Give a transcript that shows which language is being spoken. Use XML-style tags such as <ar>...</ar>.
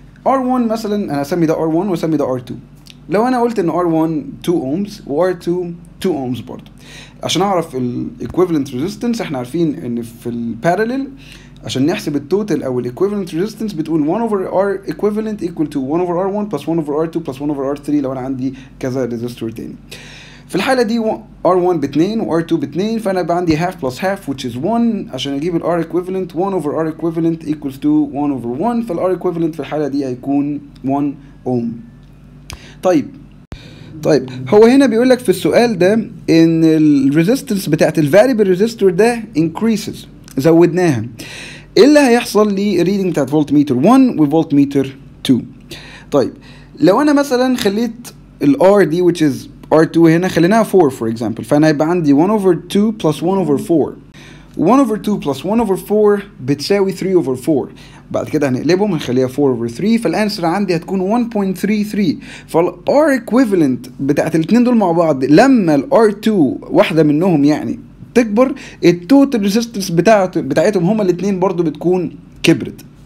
<ar>R1 مثلا انا هسمي ده R1 واسمي ده R2. لو انا قلت ان R1 2 ohms و R2 2 ohms برضه، عشان اعرف الايكويفالنت ريزيستنس احنا عارفين ان في الباراليل عشان نحسب التوتال او الايكويفالنت ريزيستنس بتقول</ar> <en>1 over R equivalent equal to 1 over R1 plus 1 over R2 plus 1 over R3</en> <ar>لو انا عندي كذا ريزيستور تاني. في الحالة دي R1 ب2 و R2 ب2، فأنا بقى عندي</ar> <en>half plus half which is 1</en> <ar>عشان أجيب ال R equivalent</ar> <en>1 over R equivalent equals to 1 over 1،</en> <ar>فال R equivalent في الحالة دي هيكون 1 ohm. طيب هو هنا بيقول لك في السؤال ده إن ال resistance بتاعت ال variable resistor ده increases، زودناها. إيه اللي هيحصل لي reading بتاعت فولت ميتر 1 وفولت ميتر 2؟ طيب لو أنا مثلا خليت ال R دي which is R2 هنا خليناها 4</ar> <en>for example،</en> <ar>فأنا هيبقى عندي 1 over 2 plus 1 over 4.</ar> <en>1 over 2 plus 1 over 4</en> <ar>بتساوي</ar> <en>3 over 4.</en> <ar>بعد كده هنقلبهم هنخليها 4 over 3، فالانسر عندي هتكون 1.33. فال R equivalent بتاعت الاتنين دول مع بعض لما ال R2 واحدة منهم يعني تكبر، التوتال ريزيستنس بتاعتهم هما الاتنين برضو بتكون كبرت.</ar>